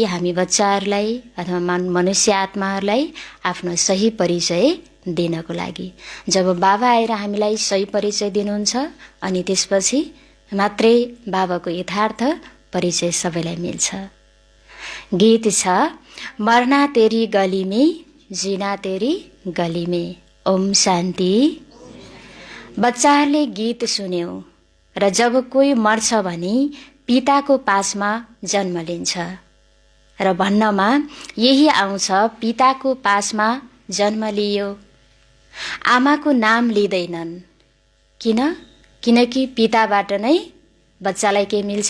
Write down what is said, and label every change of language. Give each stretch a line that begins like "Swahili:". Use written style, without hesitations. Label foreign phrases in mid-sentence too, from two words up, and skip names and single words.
Nepali: हामी बच्चाहरूलाई अथवा मनुष्य आत्माहरूलाई आफ्नो सही परिचय दिनको लागि। जब बाबा आएर हामीलाई सही परिचय दिनुहुन्छ अनि त्यसपछि मात्रै बाबाको यथार्थ परिचय सबैलाई मिल्छ। गीत छ,
Hindi: मर्ना तेरी गली में जीना तेरी गली में।
Nepali: ओम शान्ति। बच्चाहरूले गीत सुन्यौ र जब कोही मर्छ भने पिताको पासमा जन्म लिन्छ, र भन्नमा यही आउँछ, पिताको पासमा जन्म लियो। आमाको नाम लिँदैनन्, किनकि पिताबाट नै बच्चालाई के मिल्छ?